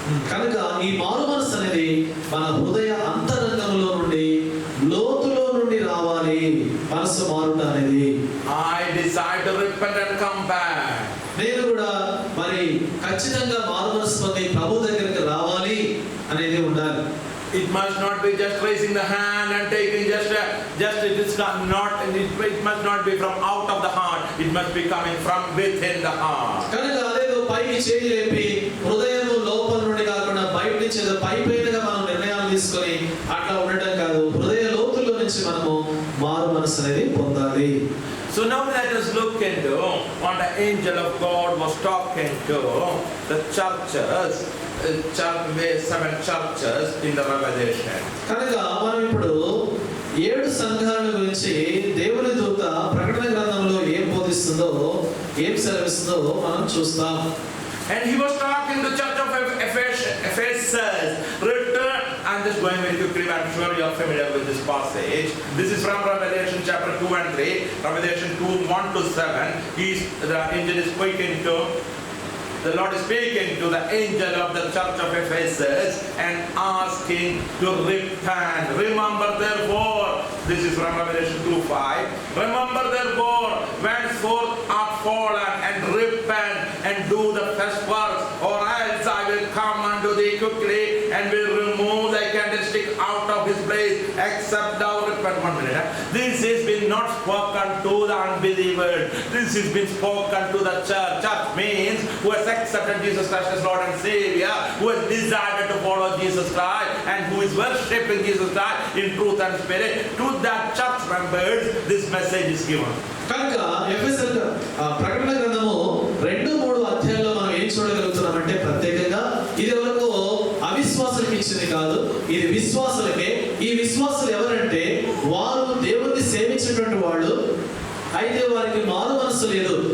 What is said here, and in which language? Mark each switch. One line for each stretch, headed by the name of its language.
Telugu: కనుక ఈ మారు మనసు అనేది మన హృదయ అంతరంగంలో నుండి లోతులో నుండి రావాలి. మనసు మారుట అనేది
English: I decide to repent and come back.
Telugu: నేను కూడా మరి ఖచ్చితంగా మారు మనసు పొంది ప్రభు దగ్గరికి రావాలి అనేది ఉండాలి.
English: It must not be just raising the hand and taking just it is not it must not be from out of the heart. It must be coming from within the heart.
Telugu: కనుక అదేదో పైకి చేయి లేపి హృదయము లోపల నుండి కాకుండా బయట నుంచి ఏదో పైపైనగా మనం నిర్ణయాలు తీసుకొని అట్లా ఉండటం కాదు. హృదయ లోతుల్లో నుంచి మనము మారు మనసు అనేది పొందాలి.
English: So now let us look into what the angel of God was talking to the churches, 7 churches in the Revelation.
Telugu: కనుక మనం ఇప్పుడు 7 సంఘాల గురించి దేవుని దూత ప్రకటన గ్రంథంలో ఏం బోధిస్తుందో, ఏం సెలవిస్తుందో మనం చూస్తాం.
English: And he was talking to the church of Ephesus. Return. I'm just going very quickly. I'm sure you are familiar with this passage. This is from Revelation chapter 2 and 3. Revelation 2, 1 to 7. The angel is speaking to. The Lord is speaking to the angel of the church of Ephesus and asking to repent. Remember therefore, this is from Revelation 2:5. Remember therefore, whenceforth are fallen, and repent and do the first works, or else I will come unto thee quickly and will remove thy candlestick out of his place, except thou repent. 1 minute. This has been not spoken to the unbelievers. This has been spoken to the church. Church means who has accepted Jesus Christ as Lord and Savior, who has decided to follow Jesus Christ, and who is worshipping Jesus Christ in truth and spirit. To that church members, this message is given.
Telugu: కనుక ఎఫెసీ ప్రకటన గ్రంథము 2-3 అధ్యాయాల్లో మనం ఏం చూడగలుగుతున్నామంటే, ప్రత్యేకంగా ఇది వరకు అవిశ్వాసులకు ఇచ్చింది కాదు, ఇది విశ్వాసులకే. ఈ విశ్వాసులు ఎవరంటే వారు దేవుణ్ణి సేవించేటువంటి వాళ్ళు, అయితే వారికి మారు మనసు లేదు.